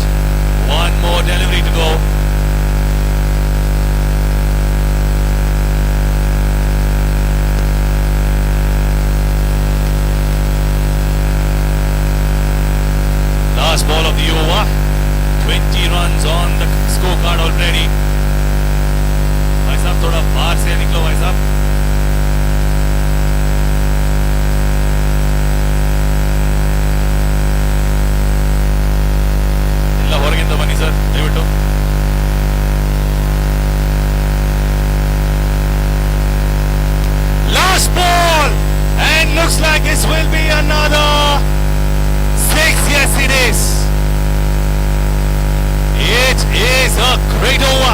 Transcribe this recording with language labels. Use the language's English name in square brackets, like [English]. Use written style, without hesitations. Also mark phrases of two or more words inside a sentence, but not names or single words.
[English] One more delivery to go. Last ball of the over. 20 runs on the scorecard already. [Hindi] भाई साहब थोड़ा बाहर से निकलो भाई साहब. [Kannada] ಎಲ್ಲ ಹೊರಗಿಂದ ಬನ್ನಿ ಸರ್ ದಯವಿಟ್ಟು. [English] Last ball and looks like this will be another 6. Yes, it is. It is a great over.